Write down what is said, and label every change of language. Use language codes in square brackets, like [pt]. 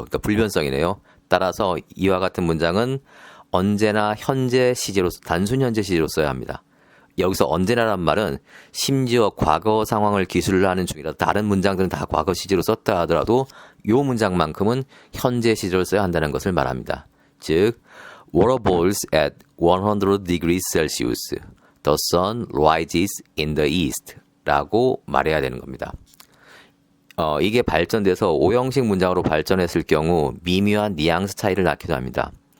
[ko] 그러니까 불변성이네요. 따라서 이와 같은 문장은 언제나 현재 시제로, 단순 현재 시제로 써야 합니다. 여기서 언제나란 말은 심지어 과거 상황을 기술을 하는 중이라 다른 문장들은 다 과거 시제로 썼다 하더라도 이 문장만큼은 현재 시제로 써야 한다는 것을 말합니다. [en] 즉, water boils at 100 degrees Celsius. The sun rises in the east. [ko] 라고 말해야 되는 겁니다. 이게 발전돼서 오형식 문장으로 발전했을 경우 미묘한 뉘앙스 차이를 낳기도 합니다.